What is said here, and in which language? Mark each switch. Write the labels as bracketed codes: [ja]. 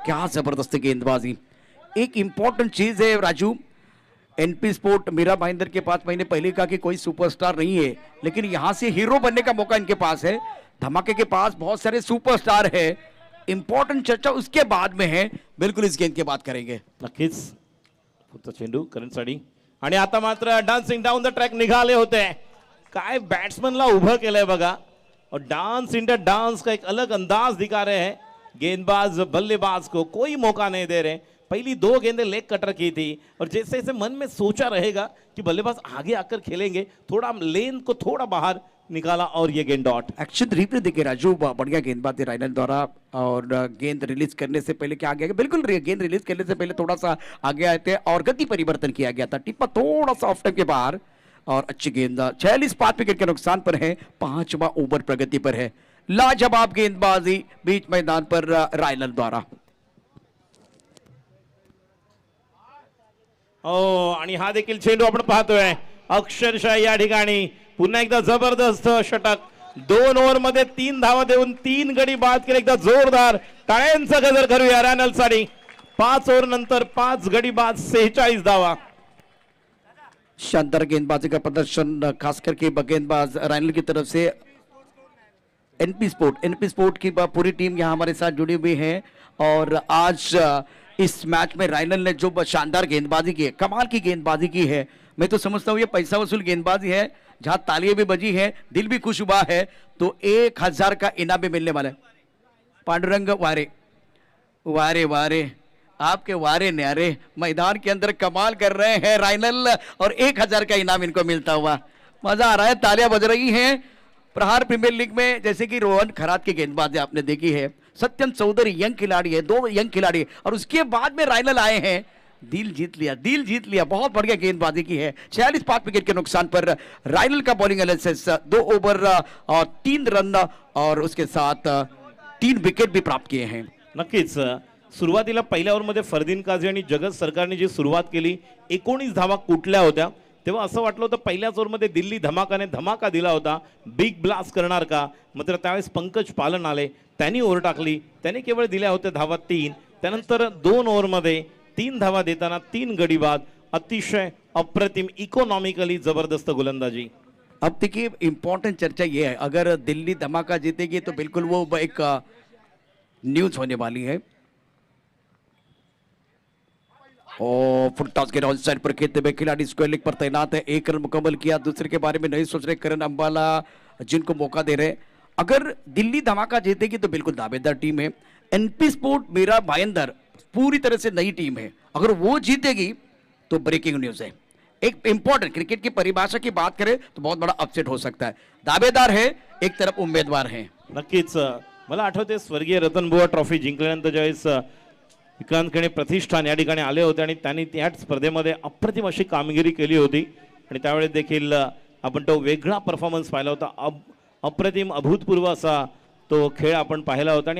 [hi] क्या जबरदस्त गेंदबाजी. एक इंपॉर्टेंट चीज है राजू, एनपी स्पोर्ट मीरा भाईंदर के पास मैंने पहले कहा कि कोई सुपरस्टार नहीं है, लेकिन यहां से हीरो बनने का मौका इनके पास है. धमाके के पास बहुत सारे सुपरस्टार है. इंपॉर्टेंट चर्चा उसके बाद में है, बिल्कुल इस गेंद की बात करेंगे. [mr] नक्कीच फक्त चेंडू करंटसाठी. आणि आता मात्र डान्सिंग डाऊन द ट्रॅक निघाले होते. काय बॅट्समनला उभं केलंय बघा, [hi] और डांस इंडिया डांस का एक अलग अंदाज दिखा रहे हैं. गेंदबाज बल्लेबाज को कोई मौका नहीं दे रहे. पहली 2 गेंदें लेग कटर की थी, और जैसे जैसे मन में सोचा रहेगा कि बल्लेबाज आगे आकर खेलेंगे, थोड़ा लेन को थोड़ा बाहर निकाला और ये गेंद डॉट. एक्शन रिप्ले देखिए राजू, बढ़िया गेंदबाजी राइनल द्वारा. और गेंद रिलीज करने से पहले क्या आगे, बिल्कुल गेंद रिलीज करने से पहले थोड़ा सा आगे आए थे और गति परिवर्तन किया गया था. टिप्पा थोड़ा सा ऑफ टाइम के बाहर, और अच्छी गेंद. 46 5 विकेट के नुकसान पर है, 5वां ओवर प्रगति पर है. लाजवाब गेंदबाजी बीच मैदान पर राइनल द्वारा. [mr] आणि हा देखील चेंडू आपण पाहतोय. अक्षरशः या ठिकाणी पुन्हा एकदा जबरदस्त षटक. 2 ओव्हर मध्ये 3 धावा देऊन 3 गडी बाद केले. एकदा जोरदार टाळ्यांचा गजर करूया रायनल साठी. 5 ओव्हर नंतर 5 गडी बाद, 46 धावा. [hi] शानदार गेंदबाजी का प्रदर्शन, खास करके गेंदबाज राइनल की तरफ से. एनपी स्पोर्ट की पूरी टीम यहाँ हमारे साथ जुड़ी हुई है, और आज इस मैच में राइनल ने जो शानदार गेंदबाजी की है, कमाल की गेंदबाजी की है. मैं तो समझता हूँ ये पैसा वसूल गेंदबाजी है, जहां तालियां भी बजी है, दिल भी खुश हुआ है, तो 1000 का इनाम भी मिलने वाला है. पांडुरंग वारे वारे वारे, आपके वारे न्यारे, मैदान के अंदर कमाल कर रहे हैं राइनल, और 1000 का इनाम इनको मिलता हुआ मजा आ रहा है. तालियां बज रही हैं. प्रहार प्रीमियर लीग में जैसे कि रोहन खरात की गेंदबाजी आपने देखी है, सत्यम चौधरी यंग खिलाड़ी है, 2 यंग खिलाड़ी, और उसके बाद में राइनल आए हैं. दिल जीत लिया, बहुत बढ़िया गेंदबाजी की है। 46 विकेट के नुकसान पर राइनल का बॉलिंग एनालिसिस, 2 ओवर और 3 रन और उसके साथ 3 विकेट भी प्राप्त किए हैं। [mr] नक्कीच सुरुवातीला पहिल्या ओव्हरमध्ये फरदीन काझी आणि जगत सरकारने जी सुरुवात केली, 19 धावा कुठल्या होत्या, तेव्हा असं वाटलं होतं पहिल्याच ओव्हरमध्ये दिल्ली धमाकाने धमाका दिला होता, बिग ब्लास्ट करणार का, मात्र त्यावेळेस पंकज पालन आले, त्यांनी ओव्हर टाकली, त्याने केवळ दिल्या होत्या धावा 3, त्यानंतर 2 ओव्हरमध्ये 3 धावा देताना 3 गडी बाद, अतिशय अप्रतिम इकॉनॉमिकली जबरदस्त गोलंदाजी। [hi] अब देखिए इंपॉर्टेंट चर्चा ये है, अगर दिल्ली धमाका जीतेगी तो बिल्कुल वो एक न्यूज होने वाली है। और फुल टॉस के साइड पर खेलते हुए खिलाड़ी स्क्वायर लेग पर तैनात है, 1 रन मुकम्मल किया, दूसरे के बारे में नहीं सोच रहे करण अंबाला जिनको मौका दे रहे। अगर दिल्ली धमाका जीतेगी तो बिल्कुल दावेदार टीम है। एनपी स्पोर्ट मीरा भाईंदर पूरी तरह से नई टीम है, अगर वो जीतेगी तो ब्रेकिंग न्यूज है। एक इंपॉर्टेंट क्रिकेट की परिभाषा की बात करें तो बहुत बड़ा अपसेट हो सकता है। दावेदार है, एक तरफ उम्मीदवार है। [mr] नक्कीच मला आठवते स्वर्गीय रतनबुवा ट्रॉफी जिंकल्यानंतर ज्यावेळेस विक्रांत खणे प्रतिष्ठान या ठिकाणी आले होते आणि त्यांनी त्या स्पर्धेमध्ये अप्रतिम अशी कामगिरी केली होती आणि त्यावेळेस देखील आपण तो वेगळा परफॉर्मन्स पाहिला होता, अप्रतिम अभूतपूर्व असा तो खेळ आपण पाहिला होता।